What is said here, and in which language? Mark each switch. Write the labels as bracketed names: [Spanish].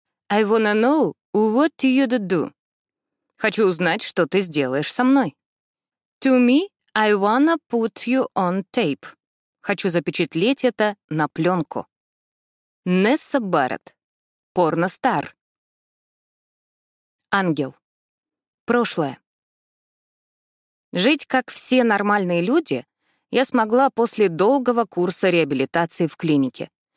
[English] I wanna know what you'd do. [Russian] Хочу узнать, что ты сделаешь со мной. [English] To me, I wanna put you on tape. [Russian] Хочу запечатлеть это на пленку. Несса Барретт. Порностар. Ангел. Прошлое. Жить как все нормальные люди я смогла после долгого курса реабилитации в клинике.